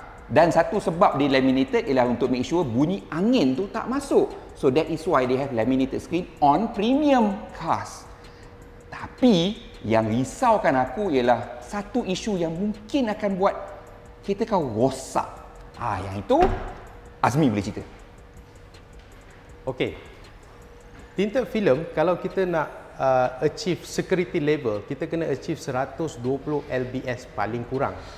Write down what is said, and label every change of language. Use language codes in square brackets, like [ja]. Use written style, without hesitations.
[ms] Dan satu sebab dia laminated ialah untuk make sure bunyi angin tu tak masuk. [en] So that is why they have laminated screen on premium cars. [ms] Tapi yang risaukan aku ialah satu isu yang mungkin akan buat kereta kau rosak. Yang itu Azmi boleh cerita. Okey. Tinted film, kalau kita nak achieve security level, kita kena achieve 120 lbs paling kurang.